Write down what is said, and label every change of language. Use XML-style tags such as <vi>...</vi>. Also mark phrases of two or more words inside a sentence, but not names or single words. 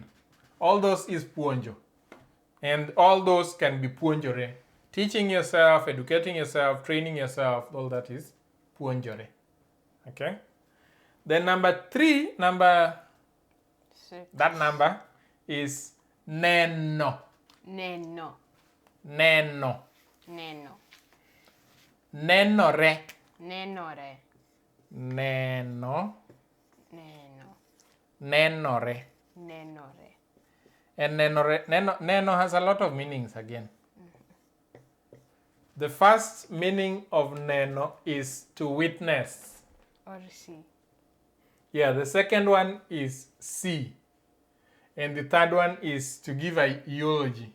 <en>All those is puonjo. And all those can be puonjore. Teaching yourself, educating yourself, training yourself, all that is puonjore. Okay? Then number 3, 6. that number is neno. Neno. Neno. Neno. Nenore. Nenore. Neno. Neno. Nenore. Nenore. And neno has a lot of meanings again. The first meaning of neno is to witness. Or see. Yeah, the second one is see. And the third one is to give a eulogy.</en>